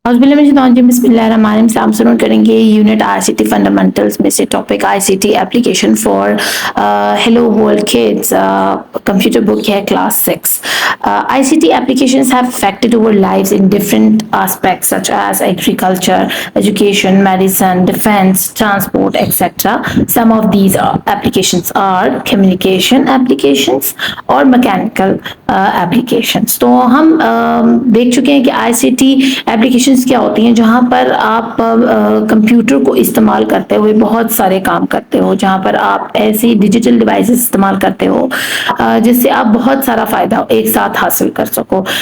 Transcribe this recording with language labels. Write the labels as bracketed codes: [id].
[ur] بسم اللہ الرحمن الرحیم سے ہم شروع کریں گے یونٹ آئی سی ٹی فنڈامنٹلز میں سے topic I C T application for hello world kids computer book ہے class 6. [en] ICT applications have affected our lives in different aspects such as agriculture, education, medicine, defense, transport, etc. Some of these applications are communication applications or mechanical applications. [ur] تو ہم دیکھ چکے ہیں کہ ICT applications کیا ہوتی ہیں جہاں پر آپ کمپیوٹر کو استعمال کرتے ہوئے بہت سارے کام کرتے ہو، جہاں پر آپ ایسی ڈیجیٹل ڈیوائسز استعمال کرتے ہو جس سے آپ بہت سارا فائدہ ایک ساتھ حاصل کر سکو.